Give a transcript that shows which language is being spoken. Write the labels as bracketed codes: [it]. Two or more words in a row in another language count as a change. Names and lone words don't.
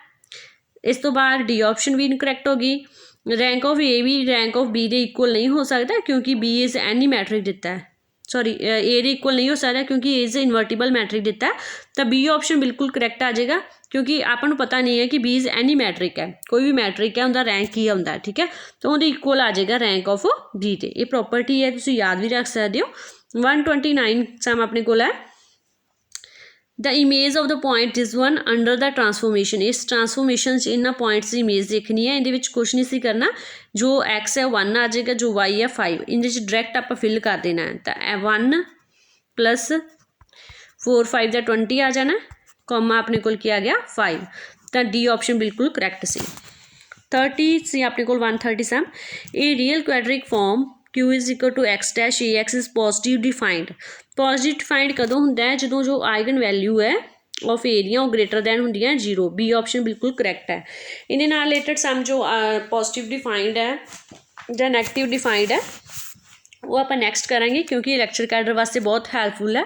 [pa] ਇਸ ਤੋਂ ਬਾਅਦ D ਆਪਸ਼ਨ ਵੀ ਇਨਕਰੈਕਟ ਹੋ ਗਈ। [en] rank of A [pa] ਵੀ [en] rank of B [pa] ਦੇ ਇਕੁਅਲ ਨਹੀਂ ਹੋ ਸਕਦਾ ਕਿਉਂਕਿ [en] B is any matrix [pa] ਦਿੱਤਾ ਹੈ ਸੌਰੀ A ਦੇ ਇਕੁਅਲ ਨਹੀਂ ਹੋ ਸਕਦਾ ਕਿਉਂਕਿ [en] A is invertible matrix [pa] ਦਿੱਤਾ। ਤਾਂ B ਆਪਸ਼ਨ ਬਿਲਕੁਲ ਕਰੈਕਟ ਆ ਜਾਏਗਾ ਕਿਉਂਕਿ ਆਪਾਂ ਨੂੰ ਪਤਾ ਨਹੀਂ ਹੈ ਕਿ [en] B is any matrix [pa] ਹੈ ਕੋਈ ਵੀ ਮੈਟ੍ਰਿਕ ਹੈ ਉਹਦਾ ਰੈਂਕ ਕੀ ਆਉਂਦਾ ਠੀਕ ਹੈ। ਤਾਂ ਉਹਦੇ ਇਕੁਅਲ ਆ ਜਾਏਗਾ [en] rank of B [pa] 'ਤੇ। ਇਹ ਪ੍ਰੋਪਰਟੀ ਹੈ ਤੁਸੀਂ ਯਾਦ ਵੀ ਰੱਖ ਸਕਦੇ ਹੋ। 129 ਸਮ ਆਪਣੇ ਕੋਲ ਹੈ [en] the image of the point is one under the transformation। [pa] ਇਸ ਟਰਾਂਸਫੋਰਮੇਸ਼ਨ 'ਚ ਇਹਨਾਂ ਪੁਆਇੰਟਸ ਦੀ ਇਮੇਜ ਦੇਖਣੀ ਹੈ। ਇਹਦੇ ਵਿੱਚ ਕੁਛ ਨਹੀਂ ਸੀ ਕਰਨਾ ਜੋ x ਹੈ 1 ਆ ਜਾਏਗਾ ਜੋ y ਹੈ 5 ਇਹਦੇ 'ਚ ਡਾਇਰੈਕਟ ਆਪਾਂ ਫਿਲ ਕਰ ਦੇਣਾ ਹੈ। ਤਾਂ 1 + 4 5 ਦਾ 20 ਆ ਜਾਣਾ ਕੌਮਾ ਆਪਣੇ ਕੋਲ ਕੀ ਆ ਗਿਆ 5। ਤਾਂ D ਆਪਸ਼ਨ ਬਿਲਕੁਲ ਕਰੈਕਟ ਸੀ। 30 ਸੀ ਆਪਣੇ ਕੋਲ 137 ਇਹ [en] real quadratic form Q is equal to x dash AX is positive defined। positive defined [pa] ਕਦੋਂ ਹੁੰਦਾ ਹੈ ਜਦੋਂ ਜੋ [en] eigen value [pa] ਹੈ [en] of area [pa] ਉਹ [en] greater than [pa] ਹੁੰਦੀਆਂ 0। B ਆਪਸ਼ਨ ਬਿਲਕੁਲ ਕਰੈਕਟ ਹੈ। ਇਹਦੇ ਨਾਲ ਰਿਲੇਟਡ ਸਮ ਜੋ [en] positive defined [pa] ਹੈ ਜਾਂ [en] negative defined [pa] ਹੈ ਉਹ ਆਪਾਂ ਨੈਕਸਟ ਕਰਾਂਗੇ ਕਿਉਂਕਿ ਇਹ [en] lecturer cadre [pa] ਵਾਸਤੇ ਬਹੁਤ ਹੈਲਪਫੁਲ ਹੈ।